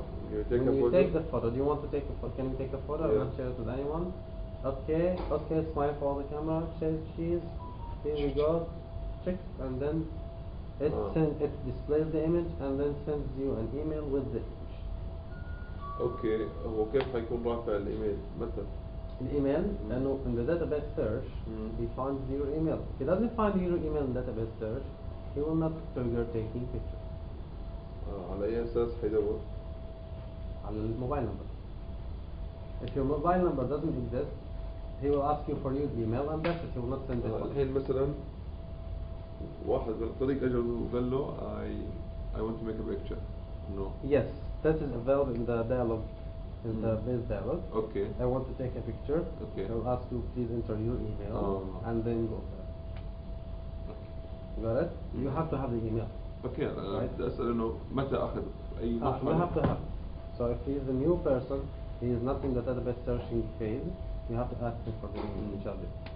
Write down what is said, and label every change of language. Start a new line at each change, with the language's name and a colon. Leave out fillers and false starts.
English: You take when a photo? you take the photo, do you want to take a photo? Can you take a photo? Yeah. I'm not share it with anyone. Okay, smile for the camera, cheese, here we go, check, and then it displays the image and then sends you an email with the image.
Arabic: Okay, هو كيف حيكون رافع الإيميل؟ متى؟
English: Email,
Arabic: لأنه
English: in the database search, he finds your email. If he doesn't find your email in database search, he will not trigger taking picture.
Arabic: على أي أساس حيدور؟ على الموبايل number.
English: If your mobile number doesn't exist, he will ask you for your email and that's it. He will not send it.
Arabic: الحين مثلا واحد من الطريق أجل وقال له
English: I want to make a picture. No. Yes, that is available in the dialogue. In the base dialog. Okay. I want to take a picture. Okay. I will ask you please enter your email and then go there. Okay. Got it? You have to have the email. Okay. Right?
Arabic: بدي أسأل إنه متى أخذ أي مرحلة؟
English: You have to have. So if he is a new person, he is not in the database searching phase, you have to ask him for the email in Java.